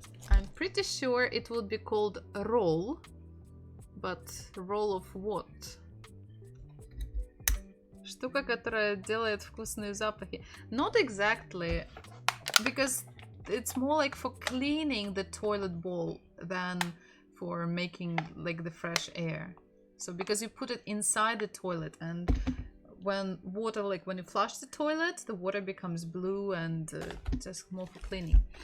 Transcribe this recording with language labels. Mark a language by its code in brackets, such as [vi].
[en] I'm pretty sure it will be called roll, but roll of what? [ru] Штука, которая делает вкусные запахи. [en] Not exactly, because it's more like for cleaning the toilet bowl than for making like the fresh air. So because you put it inside the toilet, and when water, like when you flush the toilet, the water becomes blue and just more for cleaning.